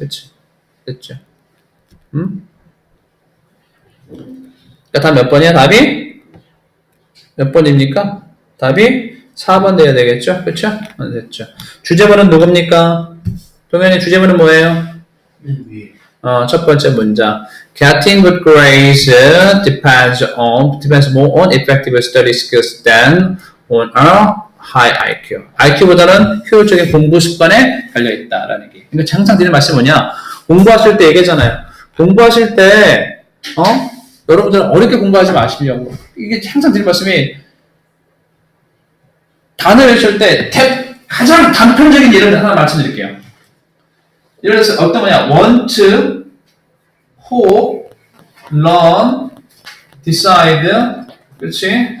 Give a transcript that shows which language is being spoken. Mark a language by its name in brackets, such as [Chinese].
[Korean] 그치? 됐죠? 그러니까 다 몇 번이야? 답이? 몇 번입니까? 답이 4번 돼야 되겠죠? 그쵸? 됐죠. 주제문은 누굽니까? 동현이 주제문은 뭐예요? 위에. 첫 번째 문장. [English] Getting good grades depends more on effective study skills than on a high IQ. [Korean] IQ보다는 효율적인 공부 습관에 달려있다라는 얘기. 이거 항상 드리는 말씀이 뭐냐? 공부하실 때 얘기하잖아요. 공부하실 때, 여러분들은 어렵게 공부하지 마시려고. 이게 항상 드리는 말씀이 단어 외칠 때 가장 단편적인 예를 하나 말씀드릴게요. 예를 들어서 어떤 거냐? [English] want, hope, learn, decide, 그렇지?